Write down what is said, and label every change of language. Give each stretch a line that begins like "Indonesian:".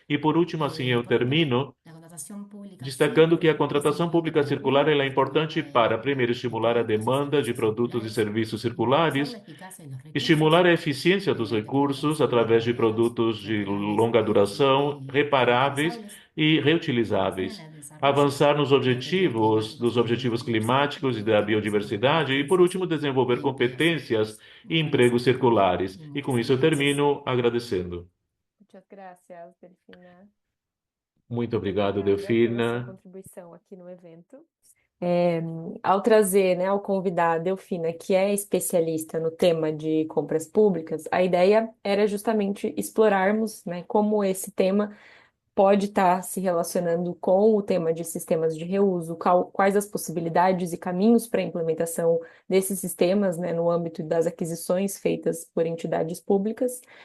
Portuguese: E, por último, assim eu termino destacando que a contratação pública circular ela é importante para, primeiro, estimular a demanda de produtos e serviços circulares, estimular a eficiência dos recursos através de produtos de longa duração, reparáveis e reutilizáveis. Avançar dos objetivos climáticos e da biodiversidade e, por último, desenvolver competências e empregos circulares. E com isso eu termino agradecendo.
Spanish: Muchas gracias, Delfina.
Portuguese: Muito obrigado, Obrigada pela sua Delfina. contribuição aqui no evento. Ao trazer, né, ao convidar a Delfina, que é especialista no tema de compras públicas, a ideia era justamente explorarmos, né, como esse tema pode estar se relacionando com o tema de sistemas de reuso, quais as possibilidades e caminhos para a implementação desses sistemas, né, no âmbito das aquisições feitas por entidades públicas.